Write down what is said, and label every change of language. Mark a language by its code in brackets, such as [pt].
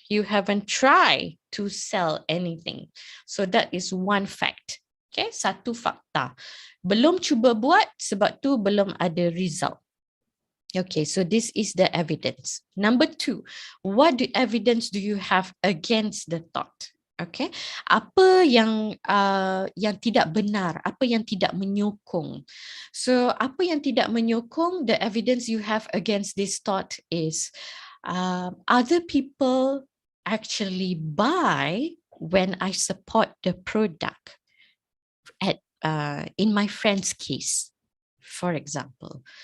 [en] You haven't tried to sell anything. So that is one fact. [ms] Okay, satu fakta. Belum cuba buat sebab tu belum ada result. [en] Okay, so this is the evidence. Number two, what evidence do you have against the thought? [ms] Okay, apa yang tidak benar, apa yang tidak menyokong. [en] So [ms] apa yang tidak menyokong, [en] the evidence you have against this thought is other people actually buy when I support the product. In my friend's case, for example.